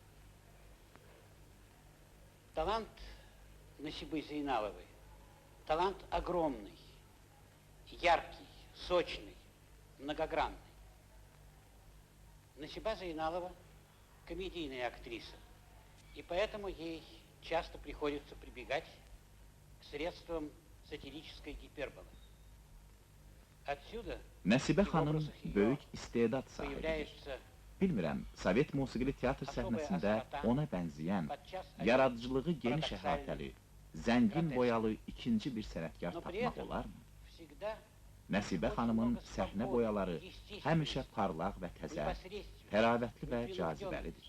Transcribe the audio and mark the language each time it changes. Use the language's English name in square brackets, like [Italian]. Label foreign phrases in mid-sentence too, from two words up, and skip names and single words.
[Russian] Талант Насибы Зейналовой, талант огромный, яркий, сочный, многогранный. Насиба Зейналова – комедийная актриса, и поэтому ей часто приходится прибегать к средствам сатирической гиперболы. Отсюда [Azerbaijani] Nəsibə xanım böyük istedad sahibidir. Bilmirəm, Sovet musiqili teatr səhnəsində ona bənzəyən, yaradıcılığı geniş əhatəli, zəngin boyalı ikinci bir sənətkar tapmaq olarmı? Nəsibə xanımın səhnə boyaları həmişə parlaq və təzə, təravətli və cazibəlidir.